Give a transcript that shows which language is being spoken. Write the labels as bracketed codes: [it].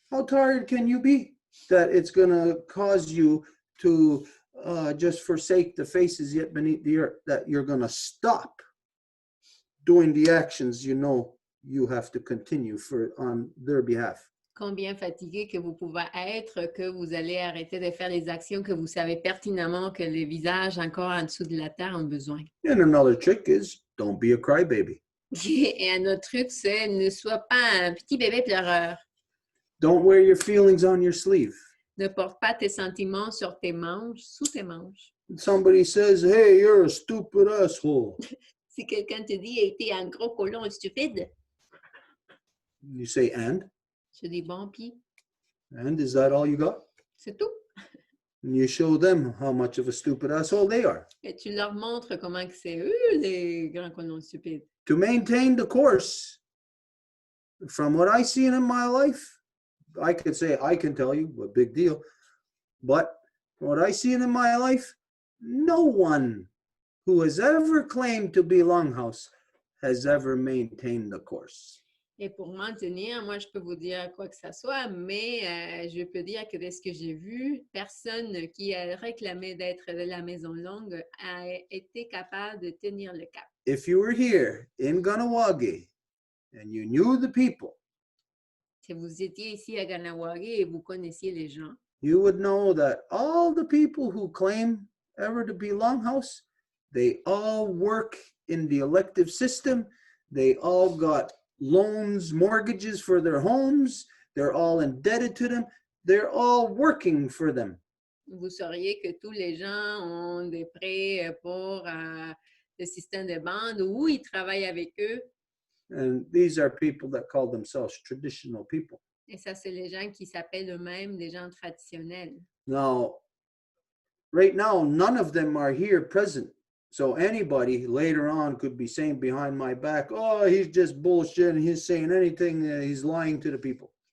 [en] How tired can you be that it's going to cause you to just forsake the faces yet beneath the earth, that you're going to stop doing the actions you know you have to continue on their behalf? [fr] combien fatigué que vous pouvez être, que vous allez arrêter de faire les actions que vous savez pertinemment que les visages encore en dessous de la terre ont besoin. [en] And another trick is don't be a crybaby. [fr] Et un autre truc, c'est ne sois pas un petit bébé pleureur. [en] Don't wear your feelings on your sleeve. [fr] Ne porte pas tes sentiments sur tes manches, sous tes manches. [en] Somebody says, hey, you're a stupid asshole. [fr] Si quelqu'un te dit, hey, t'es un gros colon stupide, [en] You say, and? [fr] je dis, bon, puis, [en] And is that all you got? [fr] c'est tout. [en] And you show them how much of a stupid asshole they are. [fr] Et tu leur montres comment que c'est eux, les grands colons stupides. [en] To maintain the course, from what I see in my life, I could say, I can tell you, a big deal. But what I see in my life, no one who has ever claimed to be Longhouse has ever maintained the course. [fr] Et pour maintenir, moi, je peux vous dire quoi que ce soit, mais je peux dire que de ce que j'ai vu, personne qui a réclamé d'être de la Maison Longue a été capable de tenir le cap. [en] If you were here in Ganawagi and you knew the people, [fr] Si vous étiez ici à Ganawagi et vous connaissiez les gens, [en] you would know that all the people who claim ever to be Longhouse, they all work in the elective system. They all got loans, mortgages for their homes. They're all indebted to them. They're all working for them. [fr] vous sauriez que tous les gens ont des prêts pour le système de bande ou ils travaillent avec eux. [en] And these are people that call themselves traditional people. [fr] Et ça, c'est les gens qui s'appellent eux-mêmes des gens traditionnels. [en] Now, right now, none of them are here present. So anybody later on could be saying behind my back, oh, he's just bullshit and he's saying anything, he's lying to the people.